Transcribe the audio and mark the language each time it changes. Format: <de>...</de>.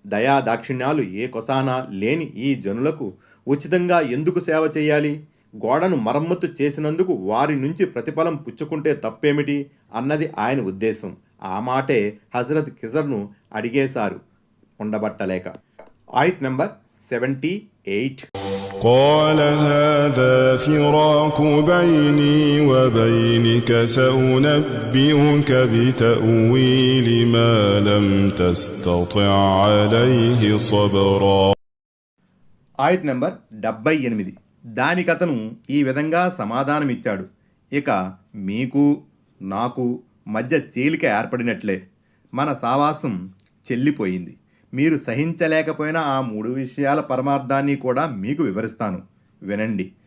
<te>దయా దాక్షిణ్యాలు ఏ కొసానా లేని ఈ జనులకు ఉచితంగా ఎందుకు సేవ చేయాలి? గోడను మరమ్మతు చేసినందుకు వారి నుంచి ప్రతిఫలం పుచ్చుకుంటే తప్పేమిటి అన్నది ఆయన ఉద్దేశం. ఆ మాటే హజరత్ ఖిజర్ను అడిగేశారు ఉండబట్టలేక. ఆయత్ నంబర్ 78.</te> <ar>قال هذا فراق بيني وبينك سأنبئك بتأويل ما لم تستطع عليه صبرا.</ar> <te>ఆయత్ నంబర్ 78. దానికతను ఈ విధంగా సమాధానమిచ్చాడు: ఇక మీకు నాకు మధ్య చీలిక ఏర్పడినట్లే, మన సావాసం చెల్లిపోయింది. మీరు సహించలేకపోయిన ఆ 3 విషయాల పరమార్థాన్ని కూడా మీకు వివరిస్తాను, వినండి.</te>